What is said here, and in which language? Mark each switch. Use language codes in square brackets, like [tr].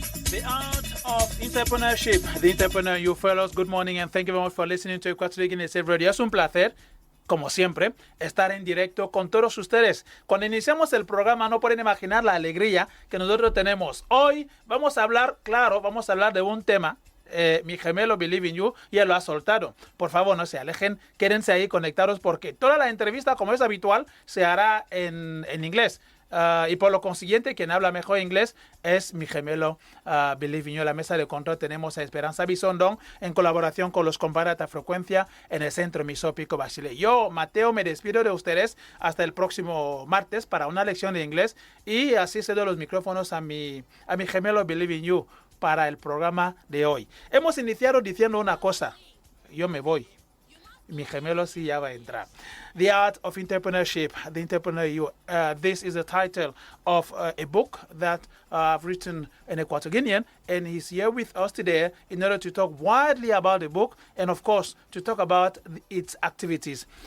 [en] The Art of Entrepreneurship, the Entrepreneur in You fellows, good morning and thank you very much for listening to Equatorial Guinea's Radio. [es] Es un placer, como siempre, estar en directo con todos ustedes. Cuando iniciamos el programa no pueden imaginar la alegría que nosotros tenemos. Hoy vamos a hablar, vamos a hablar de un tema. Mi gemelo Believe in You ya lo ha soltado. Por favor, no se alejen, quédense ahí conectados porque toda la entrevista, como es habitual, se hará en inglés. Y por lo consiguiente, quien habla mejor inglés es mi gemelo Believe in You. En la mesa de control tenemos a Esperanza Bisondón en colaboración con los compañeros de frecuencia en el Centro Misópico Basile. Yo, Mateo, me despido de ustedes hasta el próximo martes para una lección de inglés y así cedo los micrófonos a mi gemelo Believe in You para el programa de hoy. Hemos iniciado diciendo una cosa. Yo me voy. Mi gemelo sí ya va a entrar. [en] The Art of Entrepreneurship, The Entrepreneur in You. This is the title of a book that I've written in Equatorial Guinean, and he's here with us today in order to talk widely about the book and, of course, to talk about its activities.